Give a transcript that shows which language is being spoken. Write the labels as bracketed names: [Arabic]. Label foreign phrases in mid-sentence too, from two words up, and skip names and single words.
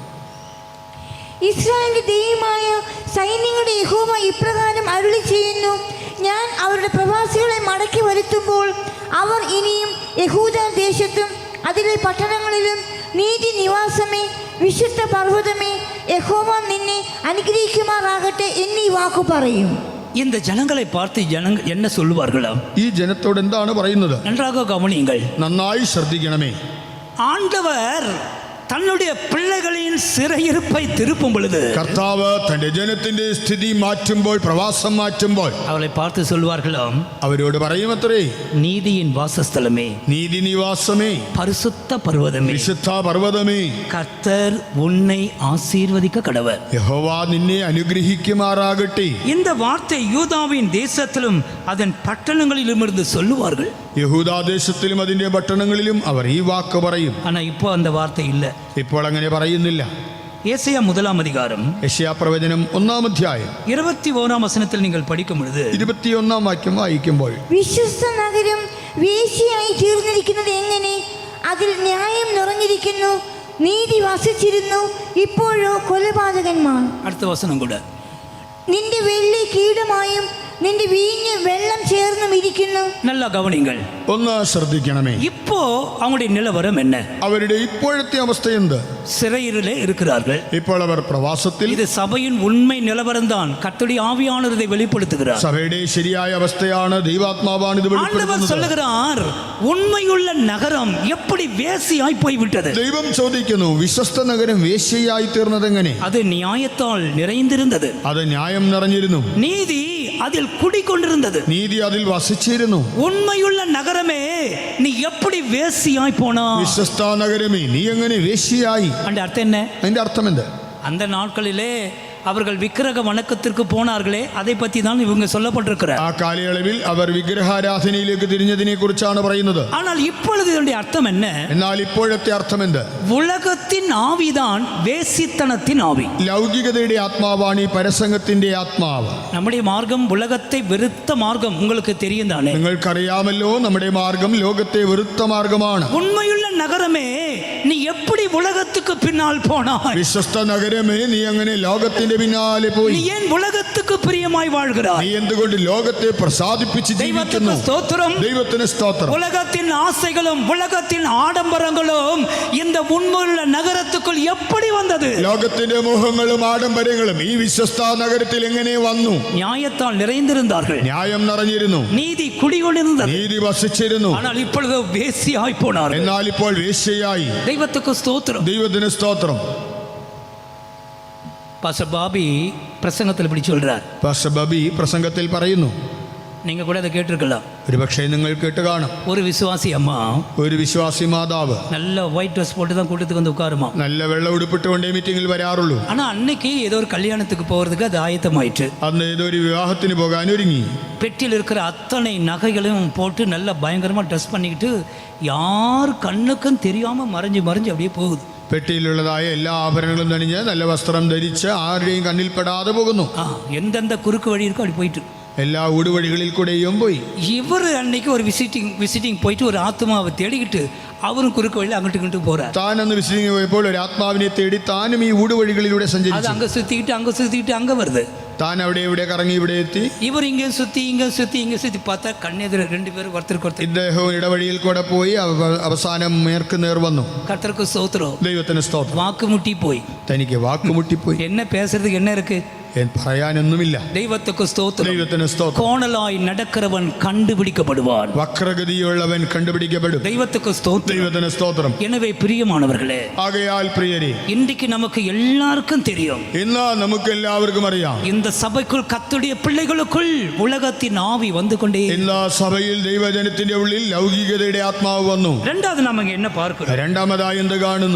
[Malayalam] ഇസ്രായേലിന്റെ ദൈവമായ സൈന്യങ്ങളുടെ യഹോവ ഇപ്രകാരം അരുളി ചെയ്യുന്നു: ഞാൻ അവരുടെ പ്രവാസികളെ മടക്കി വരുത്തുമ്പോൾ അവർ ഇനിയും യഹൂദ ദേശത്തും അതിലെ പട്ടണങ്ങളിലും നീതി നിവാസമേ, വിശുദ്ധ പർവ്വതമേ, യഹോവ നിന്നെ അനുഗ്രഹിക്കുമാറാകട്ടെ എന്നീ വാക്കു പറയും. [Tamil] இந்த ஜனங்களை பார்த்து என்ன சொல்லுவார்களாம்? [Malayalam] ഈ ജനത്തോട് എന്താണ് പറയുന്നത്? [Tamil] நன்றாக கவனியுங்கள். [Malayalam] നന്നായി ശ്രദ്ധിക്കണമേ. [Tamil] ஆண்டவர் தன்னுடைய பிள்ளைகளின் சிறையிருப்பை திருப்பும் பொழுது [Malayalam] കർത്താവ് തന്റെ ജനത്തിന്റെ സ്ഥിതി മാറ്റുമ്പോൾ, പ്രവാസം മാറ്റുമ്പോൾ [Tamil] அவளை பார்த்து சொல்வார்களாம், [Malayalam] അവരോട് പറയുമത്രേ, [Tamil] நீதியின் வாசஸ்தலமே, [Malayalam] നീതി നിവാസമേ, [Tamil] பரிசுத்த பர்வதமே, [Malayalam] വിശുദ്ധ പർവ്വതമേ, [Tamil] கர்த்தர் உன்னை ஆசீர்வதிக்க கடவர். [Malayalam] യഹോവ നിന്നെ അനുഗ്രഹിക്കുമാറാകട്ടെ. [Tamil] இந்த வார்த்தை யூதாவின் தேசத்திலும் அதன் பட்டணங்களிலும் இருந்து சொல்லுவார்கள். [Malayalam] യഹൂദാദേശത്തിലും അതിന്റെ പട്ടണങ്ങളിലും അവർ ഈ വാക്ക് പറയും. [Tamil] ஆனா இப்போ அந்த வார்த்தை இல்லை. [Malayalam] ഇപ്പോൾ അങ്ങനെ പറയുന്നില്ല. [Tamil] ஏசாயா 1 அதிகாரம் [Malayalam] യെശയ്യാ പ്രവചനം 1 അധ്യായം [Tamil] 21 வசனத்தில் நீங்கள் படிக்கும் பொழுது [Malayalam] 21 വാക്യം വായിക്കുമ്പോൾ, വിശ്വസ്ത നഗരം വേശ്യയായി തീർന്നിരിക്കുന്നത് എങ്ങനെ? അതിൽ ന്യായം നിറഞ്ഞിരിക്കുന്നു, നീതി വസിച്ചിരുന്നു, ഇപ്പോഴോ കൊലപാതകന്മാർ. [Tamil] அடுத்த வசனம் கூட, [Malayalam] നിന്റെ വെള്ളി കീടമായും നിന്റെ വീഞ്ഞ് വെള്ളം ചേർന്നും ഇരിക്കുന്നു. [Tamil] நல்லா கவனிங்கள். [Malayalam] ഒന്ന് ശ്രദ്ധിക്കണമേ. [Tamil] இப்போ அவங்களுடைய நிலவரம் என்ன? [Malayalam] അവരുടെ ഇപ്പോഴത്തെ അവസ്ഥ എന്ത്? [Tamil] சிறையிலே இருக்கிறார்கள். [Malayalam] ഇപ്പോൾ അവർ പ്രവാസത്തിൽ. [Tamil] இது சபையின் உண்மை நிலவரம் தான். கர்த்தருடைய ஆவியானவர் இதை வெளிப்படுத்துகிறார். [Malayalam] സഭയുടെ ശരിയായ അവസ്ഥയാണ്. ദൈവാത്മാവാണ് ഇത് [Tamil] ஆண்டவர் [Malayalam] വെളിപ്പെടുത്തുന്നത്. [Tamil] சொல்லுகிறார், உண்மையுள்ள நகரம் எப்படி வேசியாய் போய்விட்டது. [Malayalam] ദൈവം ചോദിക്കുന്നു, വിശ്വസ്ത നഗരം വേശ്യയായി തീർന്നതെങ്ങനെ? [Tamil] அது நியாயத்தால் நிறைந்திருந்தது. [Malayalam] അത് ന്യായം നിറഞ്ഞിരുന്നു. [Tamil] நீதி அதில் குடிக்கொண்டிருந்தது. [Malayalam] നീതി അതിൽ വസിച്ചിരുന്നു. [Tamil] உண்மையுள்ள நகரமே, நீ எப்படி வேசியாய் போனா? [Malayalam] വിശ്വസ്ത നഗരമേ, നീ എങ്ങനെ വേശ്യയായി? [Tamil] அந்த அர்த்தம் என்ன? [Malayalam] അതിന്റെ അർത്ഥം എന്ത്? [Tamil] அந்த நாட்களிலே அவர்கள் விக்கிரக வணக்கத்திற்கு போனார்களே, அதை பற்றி தான் இவங்க சொல்லப்பட்டிருக்கிறார். [Malayalam] ആ കാലയളവിൽ അവർ വിഗ്രഹാരാധനയിലേക്ക് തിരിഞ്ഞതിനെ കുറിച്ചാണ് പറയുന്നത്. [Tamil] ஆனால் இப்பொழுது இதனுடைய அர்த்தம் என்ன? [Malayalam] എന്നാൽ ഇപ്പോഴത്തെ അർത്ഥം എന്ത്? [Tamil] உலகத்தின் ஆவிதான் வேசித்தனத்தின் ஆவி. [Malayalam] ലൗകികതയുടെ ആത്മാവാണ് ഈ പരസംഗത്തിന്റെ ആത്മാവ്. [Tamil] நம்முடைய மார்க்கம் உலகத்தை வெறுத்த மார்க்கம், உங்களுக்கு தெரியும் தானே? [Malayalam] നിങ്ങൾക്കറിയാമല്ലോ, നമ്മുടെ മാർഗം ലോകത്തെ വെറുത്ത മാർഗമാണ്. [Tamil] உண்மையுள்ள நகரமே, நீ எப்படி உலகத்துக்கு பின்னால் போனாய்? [Malayalam] വിശ്വസ്ത നഗരമേ, നീ അങ്ങനെ ലോകത്തിന്റെ പിന്നാലെ പോയി. [Tamil] நீ ஏன் உலகத்துக்கு பிரியமாய் வாழ்கிறாய்? [Malayalam] നീ എന്തുകൊണ്ട് ലോകത്തെ പ്രസാദിപ്പിച്ച് ജീവിക്കുന്നു? [Tamil] ஸ்தோத்திரம். [Malayalam] ദൈവത്തിന് സ്തോത്രം. [Tamil] உலகத்தின் ஆசைகளும் உலகத்தின் ஆடம்பரங்களும் இந்த உண்மையுள்ள நகரத்துக்குள் எப்படி வந்தது? [Malayalam] ലോകത്തിന്റെ മോഹങ്ങളും ആഡംബരങ്ങളും ഈ വിശ്വസ്ത നഗരത്തിൽ എങ്ങനെ വന്നു? [Tamil] நியாயத்தால் நிறைந்திருந்தார்கள். [Malayalam] ന്യായം നിറഞ്ഞിരുന്നു. [Tamil] நீதி குடிகொண்டிருந்தது. [Malayalam] നീതി വസിച്ചിരുന്നു. [Tamil] ஆனால் இப்பொழுது வேசியாய் போனார்கள். [Malayalam] എന്നാൽ ഇപ്പോൾ വേശ്യയായി. [Tamil] தெய்வத்துக்கு ஸ்தோத்திரம். [Malayalam] ദൈവത്തിന് സ്തോത്രം. [Tamil] பாஸ்டர் பாபி பிரசங்கத்தில் இப்படி சொல்றார். [Malayalam] പാസ്റ്റർ ബബി പ്രസംഗത്തിൽ പറയുന്നു, [Tamil] நீங்க கூட அதை கேட்டிருக்கலாம். [Malayalam] ഒരുപക്ഷെ നിങ്ങൾ കേട്ട് കാണും. [Tamil] ஒரு விசுவாசி அம்மா [Malayalam] ഒരു വിശ്വാസി മാതാവ് [Tamil] நல்ல [English] white dress [Tamil] போட்டு தான் கூட்டத்துக்கு வந்து உட்காருமா. [Malayalam] നല്ല വെള്ള ഉടുപ്പിട്ടുകൊണ്ടേ മീറ്റിംഗിൽ വരാറുള്ളൂ. [Tamil] ஆனா அன்னைக்கு ஏதோ ஒரு கல்யாணத்துக்கு போறதுக்கு அது ஆயத்தமாயிற்று. [Malayalam] അന്ന് ഏതൊരു വിവാഹത്തിന് പോകാൻ ഒരുങ്ങി. [Tamil] பெட்டியில் இருக்கிற அத்தனை நகைகளையும் போட்டு நல்லா பயங்கரமா ட்ரெஸ் பண்ணிக்கிட்டு யார் கண்ணுக்கும் தெரியாம மறைஞ்சு மறைஞ்சு அப்படியே போகுது. [Malayalam] പെട്ടിയിലുള്ളതായ എല്ലാ ആഭരണങ്ങളും തണിഞ്ഞ് നല്ല വസ്ത്രം ധരിച്ച് ആരുടെയും കണ്ണിൽപ്പെടാതെ പോകുന്നു. [Tamil] எந்தெந்த குறுக்கு வழி இருக்கோ அப்படி போயிட்டு [Malayalam] എല്ലാ ഊടുവഴികളിൽ കൂടെയും പോയി. [Tamil] இவர் அன்னைக்கு ஒரு விசிட்டிங் போயிட்டு ஒரு ஆத்மாவை தேடிக்கிட்டு அவரும் குறுக்கு வழியில் அங்கிட்டு இங்கிட்டு போறார். [Malayalam] താൻ അന്ന് വിസിറ്റിംഗ് പോയപ്പോൾ ഒരു ആത്മാവിനെ തേടി താനും ഈ ഊടുവഴികളിലൂടെ [Tamil] அது [Malayalam] സഞ്ചരിച്ചു. [Tamil] அங்க சுத்திக்கிட்டு அங்க வருது. [Malayalam] താൻ അവിടെ ഇവിടെ കറങ്ങി ഇവിടെ എത്തി. [Tamil] இவர் இங்கே சுத்தி பார்த்தா கண்ணெதிர 2 பேரும் ஒருத்தருக்கு ஒருத்தர். [Malayalam] ഇദ്ദേഹവും ഇടവഴിയിൽ കൂടെ പോയി. അവസാനം നേർക്ക് നേർ വന്നു. [Tamil] கர்த்தருக்கு ஸ்தோத்திரம். [Malayalam] ദൈവത്തിന് സ്തോത്രം. [Tamil] வாக்கு முட்டி போய் [Malayalam] തനിക്ക് വാക്കുമുട്ടിപ്പോയി. [Tamil] என்ன பேசுறதுக்கு என்ன இருக்கு? [Malayalam] പറയാനൊന്നുമില്ല. [Tamil] தெய்வத்துக்கு ஸ்தோத்திரம். [Malayalam] ദൈവത്തിന് സ്തോത്രം. [Tamil] கோணலாய் நடக்கிறவன் கண்டுபிடிக்கப்படுவான். [Malayalam] വക്രഗതിയുള്ളവൻ കണ്ടുപിടിക്കപ്പെടും. [Tamil] தெய்வத்துக்கு ஸ்தோத்திரம். [Malayalam] ദൈവത്തിന് സ്തോത്രം. [Tamil] எனவே பிரியமானவர்களே, [Malayalam] ആകയാൽ പ്രിയരെ, [Tamil] இன்றைக்கு நமக்கு எல்லாருக்கும் தெரியும், [Malayalam] ഇന്ന് നമുക്ക് എല്ലാവർക്കും അറിയാം, [Tamil] இந்த சபைக்குள் கர்த்தருடைய பிள்ளைகளுக்குள் உலகத்தின் ஆவி வந்து கொண்டே. [Malayalam] ഇന്ന് സഭയിൽ ദൈവജനത്തിന്റെ ഉള്ളിൽ ലൗകികതയുടെ ആത്മാവ് വന്നു. [Tamil] இரண்டாவது நாம என்ன பார்க்கிறோம்? [Malayalam] രണ്ടാമതായി എന്ത് കാണുന്നു?